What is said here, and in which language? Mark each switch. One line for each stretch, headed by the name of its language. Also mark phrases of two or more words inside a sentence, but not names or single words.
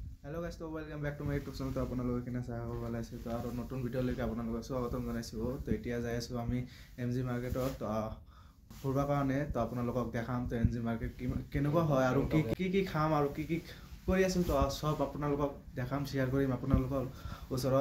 English: hello guys, तो welcome back to my YouTube channel.
Assamese: तो আপোনালোকে কিনে চাই ভাল আছে তো আৰু নতুন ভিডিঅ'লৈকে আপোনালোকক স্বাগতম জনাইছো। তো এতিয়া যাই আছো আমি এমজি মাৰ্কেটত ফুৰবা কাৰণে। তো আপোনালোকক দেখাম তো এমজি মাৰ্কেট কেনেকুৱা হয় আৰু কি খাম আৰু কি কৰি আছো তো সব আপোনালোকক দেখাম, শ্বেয়াৰ কৰিম আপোনালোকৰ ওচৰত।